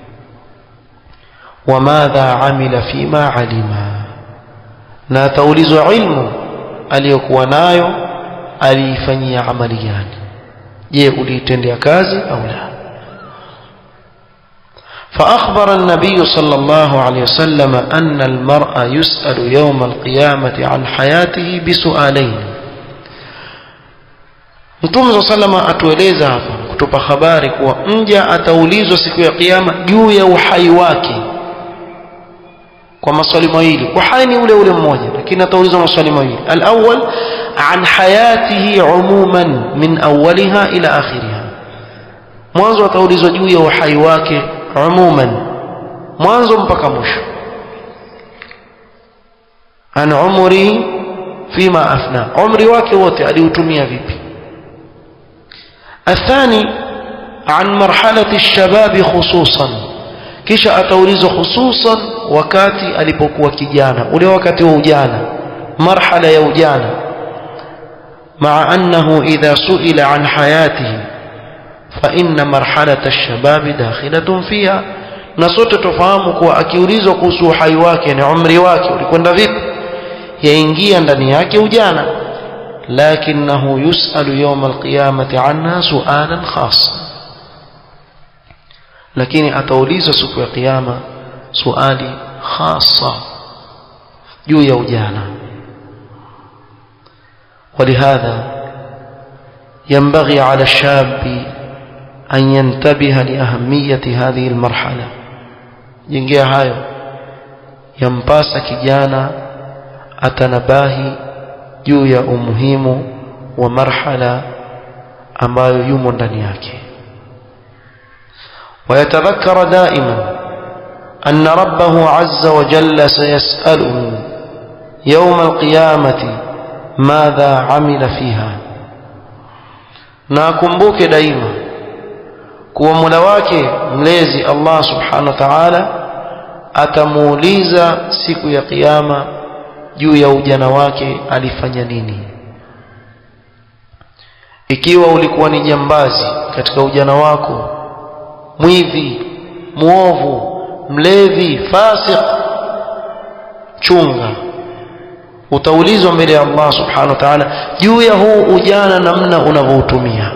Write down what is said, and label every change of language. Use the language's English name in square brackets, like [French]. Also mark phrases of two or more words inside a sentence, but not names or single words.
[Arabic] وماذا عمل فيما علم, [Swahili] na ataulizwa ilmu aliyokuwa nayo aliifanyia amali gani. Je, uliitendea kazi au la? [Arabic] فأخبر النبي صلى الله عليه وسلم أن المرء يسأل يوم القيامة عن حياته بسؤالين. [Swahili] Mtume [Arabic] صلى الله عليه وسلم [Swahili] atueleza hapa kutupa habari kuwa mja ataulizwa siku ya kiyama juu ya uhai wake kwa maswali mawili. Uhai ni ule ule mmoja, lakini ataulizwa maswali mawili. [Arabic] الأول عن حياته عموما من أولها إلى آخرها. [Swahili] Mwanzo ataulizwa juu ya uhai wake umuman, mwanzo mpaka mwisho. [Arabic] عن عمره فيما أفناه, [Swahili] umri wake wote aliutumia vipi. [Arabic] الثاني عن مرحلة الشباب خصوصا, [Swahili] kisha ataulizwa hususan wakati alipokuwa kijana, ule wakati wa ujana, marhala ya ujana. [Arabic] مع أنه إذا سئل عن حياته فإن مرحلة الشباب داخلة فيها. [Swahili] na sote tufahamu kuwa akiulizwa kuhusu uhai wake na umri wake ulikwenda vipi, yaingia ndani yake ujana. [Arabic] لكنه يسأل يوم القيامة عنها سؤالا خاصا, [Swahili] lakini ataulizwa siku ya kiyama swali khassa juu ya ujana. [Arabic] ولهذا ينبغي على الشاب أن ينتبه لأهمية هذه المرحلة. [Swahili] jingia hayo yampasa kijana atanabahi juu ya umuhimu wa marhala ambayo yumo ndani yake. [Arabic] ويتذكر دائما أن ربه عز وجل سيسأله يوم القيامة ماذا عمل فيها. [Swahili] na akumbuke daima kuwa Mola wake mlezi Allah [Arabic] سبحانه وتعالى [Swahili] atamuuliza siku ya kiyama juu ya ujana wake alifanya nini. Ikiwa ulikuwa ni jambazi katika ujana wako, mwivi, muovu, mlevi, fasik, chunga, utaulizwa mbele ya Allah [Arabic] سبحانه وتعالى [Swahili] juu ya huu ujana namna unavyotumia.